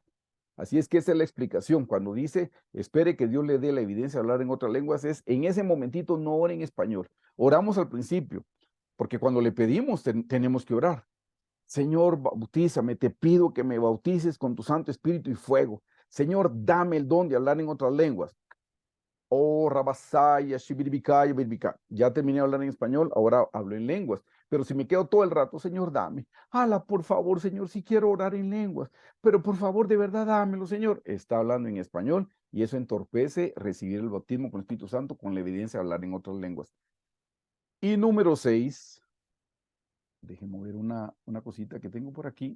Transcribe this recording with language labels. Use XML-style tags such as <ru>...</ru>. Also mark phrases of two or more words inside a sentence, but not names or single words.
<es>Así es que esa es la explicación. Cuando dice, espere que Dios le dé la evidencia de hablar en otras lenguas, es en ese momentito no ore en español. Oramos al principio, porque cuando le pedimos tenemos que orar. Señor, bautízame, te pido que me bautices con tu Santo Espíritu y fuego. Señor, dame el don de hablar en otras lenguas. Oh, rabasaya, shibiribicaya, birbica. Ya terminé de hablar en español, ahora hablo en lenguas. Pero si me quedo todo el rato, Señor, dame. Ala, por favor, Señor, si quiero orar en lenguas. Pero por favor, de verdad, dámelo, Señor. Está hablando en español y eso entorpece recibir el bautismo con el Espíritu Santo con la evidencia de hablar en otras lenguas. Y número 6, déjenme ver una cosita que tengo por aquí.</es>